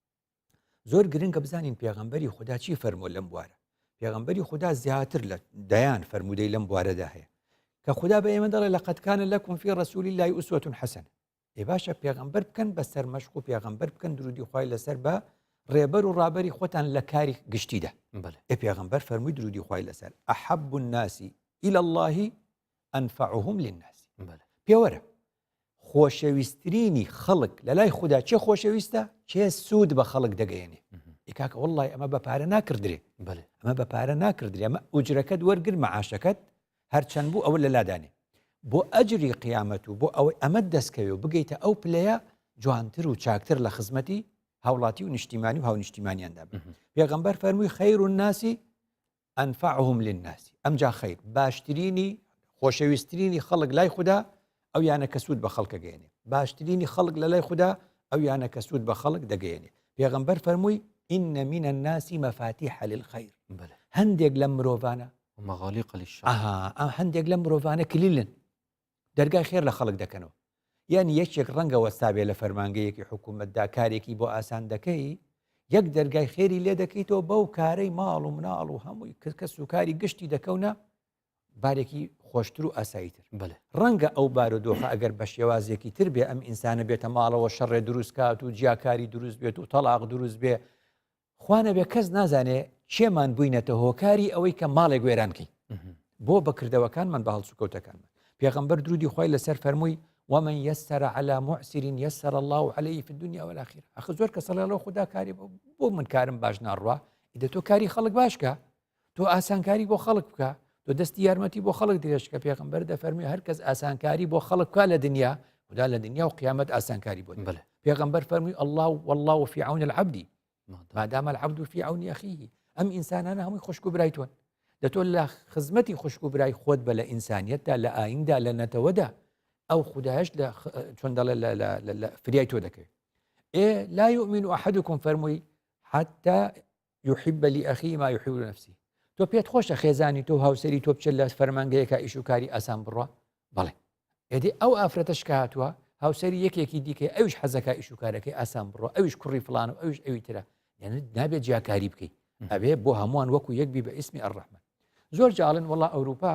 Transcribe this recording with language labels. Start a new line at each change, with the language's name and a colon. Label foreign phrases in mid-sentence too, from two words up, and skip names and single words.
Central Kurdish: زۆر گرنگە بزانین پێغەمبەری خوددا چی فەرمووە لەم بوارە پێغەمبەری خوددا زیاتر لە دەیان فەرمودەی لەم بوارەدا هەیە کە خوددا بە ئێمە دەڵێ
Arabic: لەقەد کان لەکم فی ڕەسوول الله ئوسوة حەسەنە
Central Kurdish: ئێ باشە پێغەمبەر بکەن بەسەر مەشق و پێغەمبەر بکەن درودی خوای لەسەر بە ڕێبەر و ڕابەری خۆتان لە کاری گشتیدا ئێ پێغەمبەر فەرمووی درودی خوای لەسەر
Arabic: ئەحەب الناس إلى الله ئەنفعهم للناس
Central Kurdish: پێوەرە خۆشەویستترینی خەڵک لە لای خوددا چێ خۆشەویستە چێ سوود بە خەڵک دەگەیەنێ ئیکاکە وەڵڵای ئەمە بە پارە ناکردرێ ئەمە بە پارە ناکردرێ ئەمە ئوجرەکەت وەرگر مەعاشەکەت هەرچەند بوو ئەوە لە لادانێ بۆ ئەجری قیامەت و بۆ ئەوەی ئەمە دەستکەوێ و بگەیتە ئەو پلەیە جوانتر و چاکتر لە خزمەتی هاوڵاتی و نیشتیمانی و هاونیشتیمانیاندا بێ پێغەمبەر فەرمووی
Arabic: خەیر الناس ئەنفعهم للناس
Central Kurdish: ئەمجا خەیر باشترینی خۆشەویستترینی خەڵک لای خوددا ئەو یانە کە سوود بە خەڵک دەگەیەنێ باشترینی خەڵک لە لای خوددا ئەو یانە کە سوود بە خەڵک دەگەیەنێ پێغەمبەر فەرمووی
Arabic: إن من الناس مفاتيح للخير
Central Kurdish: هەندێک لە مرۆڤانە
Arabic: مەغالیق للشر
Central Kurdish: هەندێک لە مرۆڤانە کلیلن دەرگای خێر لە خەڵک دەکەنەوە یعنی یەکێک ڕەنگە وەستابێ لە فەرمانگەیەکی حکوومەتدا کارێکی بۆ ئاسان دەکەی یەک دەرگای خێری لێ دەکەیتەوە بەو کارەی ماڵ و مناڵ و هەمووی کەس و کاری گشتی دەکەونە بارێکی خۆشتر و ئاساییتر ڕەنگە ئەو بارودۆخە ئەگەر بە شێوازێکی تر بێ ئەم ئینسانە بێتە ماڵەوە شەڕێ دروست کات و جیاکاری دروست بێت و تەلاق دروست بێ خوانە بێ کەس نازانێ چێمان بووینەتە هۆکاری ئەوەی کە ماڵێک وێرانکەی بۆ بەکردەوەکانمان بە هەڵسوکەوتەکانمان پێغەمبەر درودی خوای لەسەر فەرمووی
Arabic: ومن يسر على معسر يسر الله عليه في الدنيا والآخرة
Central Kurdish: أخ زۆر کەس لەڵێ خوددا کاری بۆ من کارم باش ناڕوا ئیدە تۆ کاری خەڵک باشکە تۆ ئاسانکاری بۆ خەڵک بکە تۆ دەستی یارمەتی بۆ خەڵک درێژکە پێغەمبەر دەفەرمی هەر کەس ئاسانکاری بۆ خەڵک بکە لە دنیا خوددا لە دنیا و قیامەت ئاسانکاری بۆ پێغەمبەر فەرمووی
Arabic: الله والله في عون العبد ما دام العبد في عون أخيه
Central Kurdish: ئەم ئینسانانە هەمووی خوشک و برای تۆن دەتۆ لە خزمەتی خوشک و برای خۆت بە لە ئینسانیەتدا لە ئایندا لە نەتەوەدا ئەو خودداش لە چۆن دەڵێ لە فریای تۆ دەکەوێت
Arabic: لا يؤمن أحدكم
Central Kurdish: فەرمووی
Arabic: حتى يحب لأخيه ما يحب لنفسه
Central Kurdish: تۆ پێت خۆشە خێزانی تۆ هاوسەری تۆ بچێت لە فەرمانگەیەکە ئیش و کاری ئاسان بڕوە بەڵێ ئێدی ئەو ئافرەتەش کە هاتووە هاوسەری یەکێکی دیکە ئەوش حەزەکە ئیش و کارەکەی ئاسان بڕوە ئەوش کوڕی فڵان و ئەوش ئەوی ترە یعنی نابێت جیاکاری بکەیت ئەبێ بۆ هەمووان وەکو یەک بی بە ئیسمی ئەڕەحمان زۆر جاڵن وەڵا ئەوروپا